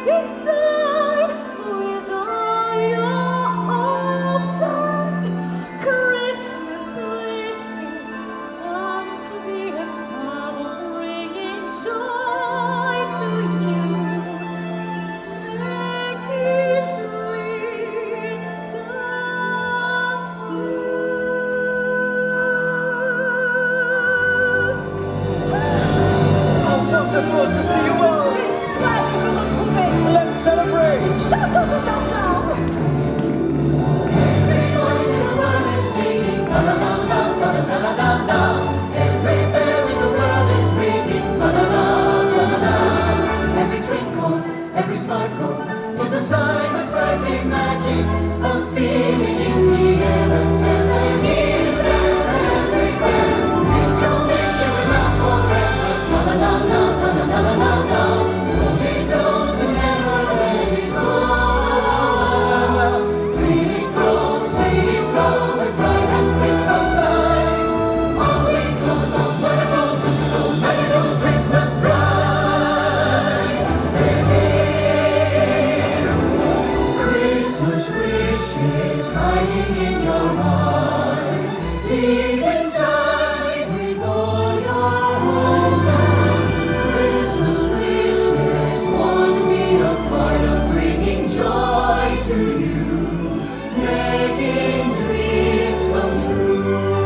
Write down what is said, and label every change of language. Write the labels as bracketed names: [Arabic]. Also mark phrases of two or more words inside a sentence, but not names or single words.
[English] inside with all your hopes and Christmas wishes come to be a part of bringing joy to you, making dreams come How wonderful to see you all! [French] Quelle joie de vous retrouver! [English] Let's celebrate! [French] Chantons tous ensemble! [English] Every voice in the world is singing, fa la la la, fa la la la la. Every bell in the world is ringing, fa la la la la. Every twinkle, every sparkle is a sign of sparkling magic, a feeling in the air that says they're here, there, everywhere. Make your wish it will last forever, fa la la la, fa la la la la la. Hold it close and never let it go. Feel it grow, see it grow as bright as Christmas lights. All because of wonderful, mystical, magical Christmas lights. They're here. Christmas wishes hiding in your heart, deep inside with all your hopes and Christmas wishes want to be a part of bringing joy to you, making dreams come true.